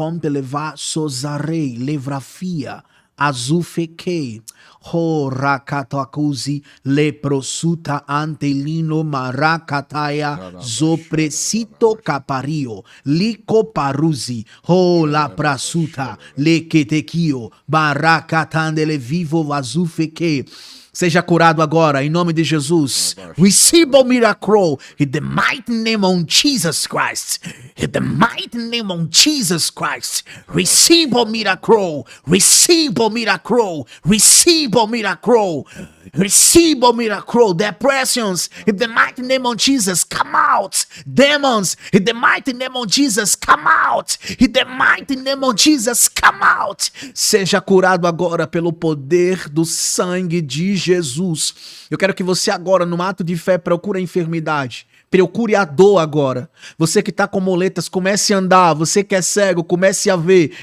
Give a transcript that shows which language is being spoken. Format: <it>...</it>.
<pt>le va sozarei, levrafia, azufeque, ho rakatakuzi, le prosuta antelino maracataya, zopresito capario, lico paruzi, ho la prasuta, le ketekio, barakatandele vivo azufeque. Seja curado agora, em nome de Jesus.</pt> <en>Receive a miracle in the mighty name of Jesus Christ. In the mighty name of Jesus Christ. Receive a miracle. Receive a miracle. Receive a miracle. Receive a miracle. Depressions, in the mighty name of Jesus, come out. Demons, in the mighty name of Jesus, come out. In the mighty name of Jesus, come out.</en> <pt>Seja curado agora pelo poder do sangue de Jesus. Eu quero que você agora, no ato de fé, procure a enfermidade. Procure a dor agora. Você que está com moletas, comece a andar. Você que é cego, comece a ver.</pt>